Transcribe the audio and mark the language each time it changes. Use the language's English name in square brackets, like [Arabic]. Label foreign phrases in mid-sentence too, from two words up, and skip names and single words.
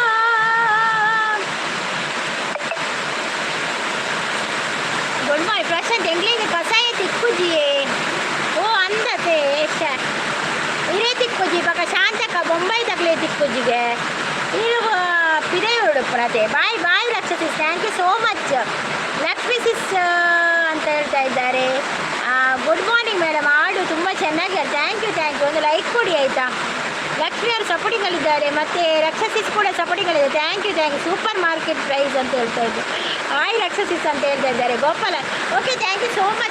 [English] Good morning Prashanth. [Tulu] ಎಂಗ್ಲಿಗೆ ಕಸಾಯ ತಿಕ್ಕುಜಿಯೇ ಓ ಅಂದತೆ ಇರೇ ತಿಕ್ಕುಜಿ ಬಕ ಶಾಂತಕ ಬೊಂಬೈ ತಗಲೇ ತಿಕ್ಕುಜಿಗೆ ಇರುವ ಪಿರೇ ಉಡುಪುರತೆ. [English] Bye Lakshmi sis. thank you so much [Kannada] ಲಕ್ಷ್ಮಿ ಸಿಸ್ ಅಂತ ಹೇಳ್ತಾ ಇದ್ದಾರೆ. [English] Good morning madam, [Kannada] ಹಾಡು ತುಂಬ ಚೆನ್ನಾಗಿ. [English] thank you [Kannada] ಒಂದು ಲೈಕ್ ಕೊಡಿ ಆಯಿತಾ. ಲಕ್ಷ್ಮಿ ಅವರು ಸಪೋರ್ಟಿಂಗಲ್ಲಿದ್ದಾರೆ, ಮತ್ತು ರಕ್ಷಸಿಸ್ ಕೂಡ ಸಪೋರ್ಟಿಂಗಲ್ಲಿದೆ. [English] thank you supermarket price [Kannada] ಅಂತ ಹೇಳ್ತಾ ಇದ್ದು. ಹಾಯ್ ರಕ್ಷಸಿಸ್ ಅಂತ ಹೇಳ್ತಾ ಇದ್ದಾರೆ ಗೋಪಾಲ. [English] Okay, thank you so much.